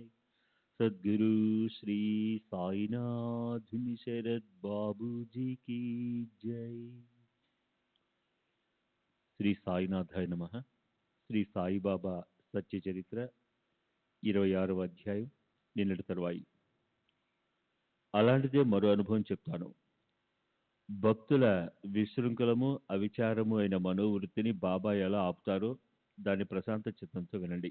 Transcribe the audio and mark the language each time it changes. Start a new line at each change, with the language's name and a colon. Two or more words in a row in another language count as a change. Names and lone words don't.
Hindi: सद्गुरु श्री साईनाथ शरद बाबू जी की जय।
Telugu: శ్రీ సాయినాథాయ నమః. శ్రీ సాయిబాబా సత్య చరిత్ర 26వ అధ్యాయం, నిన్నటి తరువాయి. అలాంటిదే మరో అనుభవం చెప్తాను. భక్తుల విశృంఖలము అవిచారము అయిన మనోవృత్తిని బాబా ఎలా ఆపుతారో దాని ప్రశాంత చిత్తంతో వినండి.